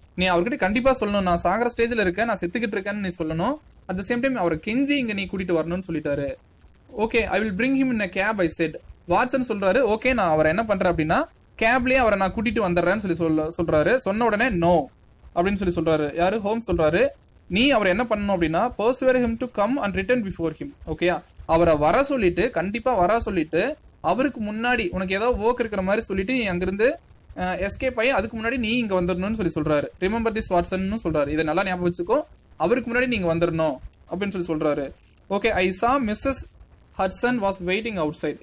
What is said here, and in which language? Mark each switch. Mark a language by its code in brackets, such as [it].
[ta] நீ அவர்கிட்ட கண்டிப்பா சொல்லணும், நான் சாகர ஸ்டேஜ்ல இருக்கேன், நான் செத்துக்கிட்டு இருக்கேன்னு நீ சொல்லணும். அட் த சேம் டைம் அவரை கெஞ்சி இங்க நீ கூட்டிட்டு வரணும்னு சொல்லிட்டாரு. Okay, [en] I will bring him in a cab I said. [ta] Watson சொல்றாரு, ஓகே நான் அவரை என்ன பண்றேன் அப்படின்னா கேப்லயே அவரை நான் கூட்டிட்டு வந்துடுறேன்னு சொல்லி சொல்றாரு. சொன்ன உடனே நோ அப்படின்னு சொல்லி சொல்றாரு. யாரு? ஹோம்ஸ் சொல்றாரு, நீ அவர் என்ன பண்ணணும் அப்படின்னா [en] persuade him to come and return before him. [ta] ஓகேயா, அவரை வர சொல்லிட்டு கண்டிப்பா வர சொல்லிட்டு அவருக்கு முன்னாடி உனக்கு ஏதோ ஒர்க் இருக்கிற மாதிரி சொல்லிட்டு நீ அங்கிருந்து எஸ்கேப் ஆகி அதுக்கு முன்னாடி நீ இங்க வந்துடணும்னு சொல்லி சொல்றாரு. [en] remember this [ta] வாட்சன் சொல்றாரு, இதை நல்லா ஞாபகம் வச்சுக்கோ, அவருக்கு முன்னாடி நீங்க வந்துடணும் அப்படின்னு சொல்லி சொல்றாரு. [en] Okay, I saw Mrs Hudson was waiting outside.